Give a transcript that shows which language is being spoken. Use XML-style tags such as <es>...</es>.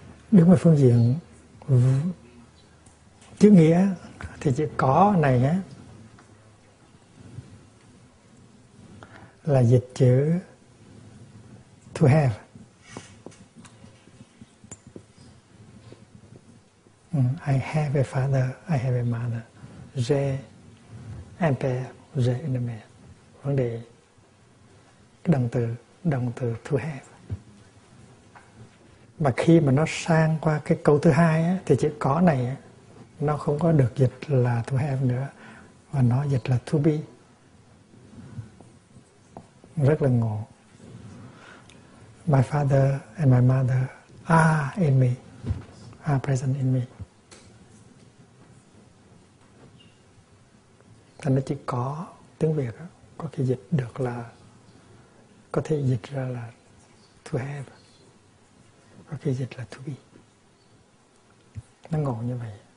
<vi>Đứng về phương diện chữ nghĩa thì chữ có này á là dịch chữ</vi> <en>to have. I have a father, I have a mother.</en> <fr>Je, un père, je, une mère.</fr> <vi>Vấn đề động từ</vi> <en>to have.</en> <vi>Mà khi mà nó sang qua cái câu thứ hai á, thì chữ có này á, nó không có được dịch là</vi> <en>to have</en> <vi>nữa, và nó dịch là</vi> <en>to be.</en> <vi>Rất là ngộ.</vi> <en>My father and my mother are in me, are present in me.</en> <vi>Thành ra chữ có tiếng Việt á, có thể dịch được là, có thể dịch ra là</vi> <en>to have.</en> <vi>Có khi dịch là</vi> <en>to be.</en> <vi>Nó ngộ như vậy.</vi>